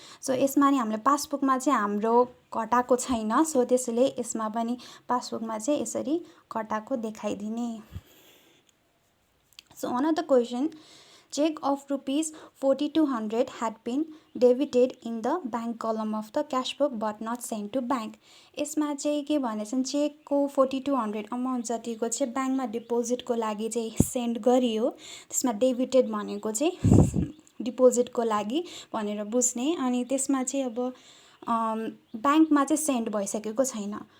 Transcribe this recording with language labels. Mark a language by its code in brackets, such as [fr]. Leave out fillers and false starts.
[ne] So यसमा नि हामीले पासबुकमा चाहिँ हाम्रो घटाएको छैन। सो त्यसैले यसमा पनि पासबुकमा चाहिँ यसरी घटाएको देखाइदिने। [en] So another question, check of rupees 4200 had been debited in the bank column of the cash book but not sent to bank. [ne] यसमा चाहिँ के भनेछन् चेकको 4200 अमाउन्ट जतिको चाहिँ ब्याङ्कमा डिपोजिटको लागि चाहिँ सेन्ड गरियो। त्यसमा डेबिटेड भनेको चाहिँ डिपोजिटको लागि भनेर बुझ्ने। अनि त्यसमा चाहिँ अब ब्याङ्कमा चाहिँ सेन्ड भइसकेको छैन।